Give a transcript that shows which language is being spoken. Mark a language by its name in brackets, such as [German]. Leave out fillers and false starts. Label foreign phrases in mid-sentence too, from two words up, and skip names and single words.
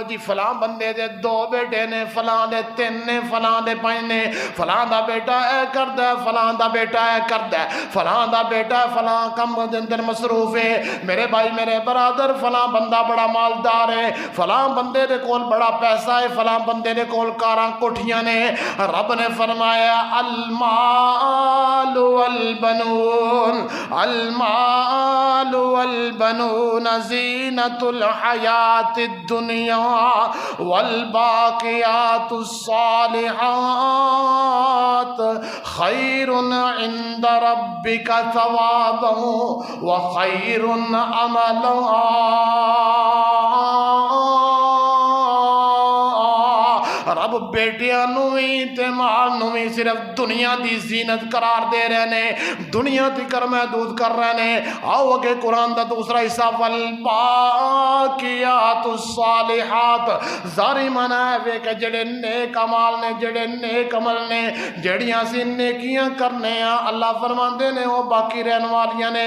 [Punjabi] جی فلاں بندے دے دو بیٹے نے, فلاں دے تین نے, فلاں دے پانچ نے, فلاں دا بیٹا اے کردا ہے, فلاں دا بیٹا اے کردا ہے, فلاں دا بیٹا فلاں کم دے اندر مصروف ہے. میرے بھائی میرے برادر, فلاں بندہ بڑا مالدار ہے, فلاں بندے دے کول بڑا پیسہ ہے, فلاں بندے دے کول کاراں کوٹھیاں نے. رب نے فرمایا [Arabic] المال والبنون, المال والبنون زینت الحیات الدنیا والباقیات الصالحات خیر عند ربک ثوابا وخیر عملا. [Punjabi] رب بیٹیاں نوی تے مال نوی صرف دنیا دی زینت قرار دے رہے نے, دنیا دی کر محدود کر رہے نے. آؤ اگے قرآن دا دوسرا حصہ [Arabic] والباقیات الصالحات, [Punjabi] ظاہری معنی ہے کہ جڑے نیک عمال نے, جڑے نیک عمل نے, جڑیاں سی نیکیاں کرنے ہیں, اللہ فرماندے نے وہ باقی رہن والیاں نے.